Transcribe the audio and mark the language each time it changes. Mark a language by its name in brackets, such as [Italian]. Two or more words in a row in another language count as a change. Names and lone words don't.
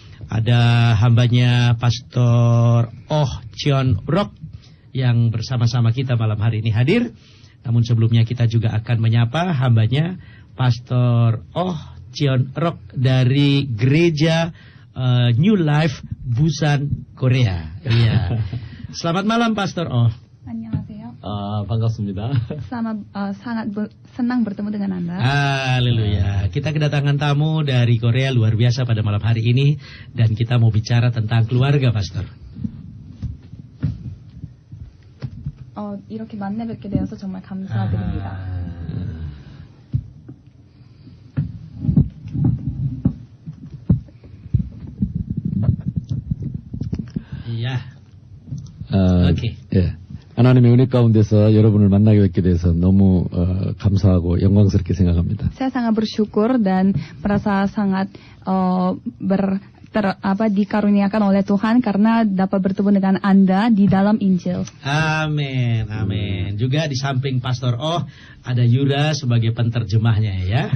[Indonesian] Ada hambanya Pastor Oh Cheon Rock yang bersama-sama kita malam hari ini hadir. Namun sebelumnya kita juga akan menyapa hambanya Pastor Oh Cheon Rock dari Gereja New Life Busan, Korea. Iya. Selamat malam Pastor Oh. [Korean] 안녕하세요. 반갑습니다. [Indonesian] sangat senang bertemu dengan Anda. Haleluya. Kita kedatangan tamu dari Korea luar biasa pada malam hari ini, dan kita mau bicara tentang keluarga, Pastor. [Korean] 이렇게 만나 뵙게 되어서 정말 감사드립니다. [Indonesian] Iya. [Korean] 오케이. 예. 하나님의 은혜 가운데서 여러분을 만나게 뵙게 돼서 너무 감사하고 영광스럽게 생각합니다. [Indonesian] Saya sangat bersyukur dan merasa sangat dikaruniakan oleh Tuhan karena dapat bertemu dengan Anda di dalam Injil. Amin, amin. Juga di samping Pastor Oh ada Yura sebagai penterjemahnya ya.